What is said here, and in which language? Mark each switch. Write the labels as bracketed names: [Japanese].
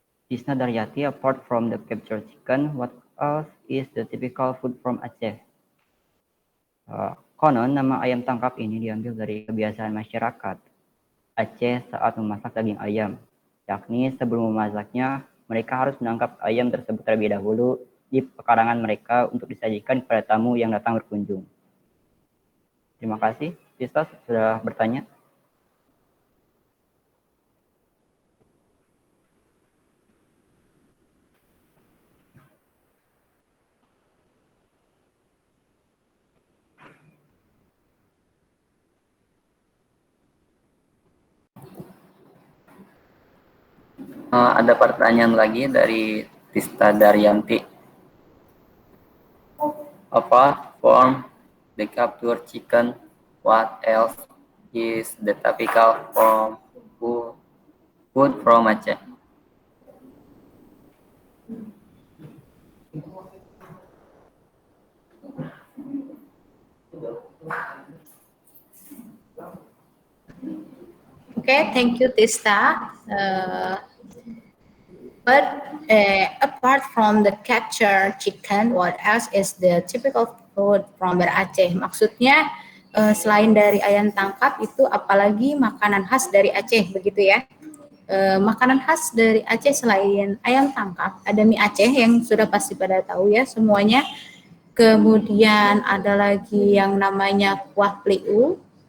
[English] Tisna Daryati, apart from the captured chicken, what else is the typical food from Aceh? [Indonesian] Konon, nama ayam tangkap ini diambil dari kebiasaan masyarakat Aceh saat memasak daging ayam, yakni sebelum memasaknya, mereka harus menangkap ayam tersebut terlebih dahulu di pekarangan mereka untuk disajikan kepada tamu yang datang berkunjung. Terima kasih, Tisna sudah bertanya. Ada pertanyaan lagi dari Tista Daryanti. [English] Apart from the captured chicken, what else is the typical form food from Aceh? Okay, thank you, Tista. But apart from the captured chicken, what else is the typical food from Aceh? [Indonesian] Maksudnya selain dari ayam tangkap itu apalagi makanan khas dari Aceh begitu ya? Makanan khas dari Aceh selain ayam tangkap ada mie Aceh yang sudah pasti pada tahu ya semuanya. Kemudian ada lagi yang namanya kuah pliu.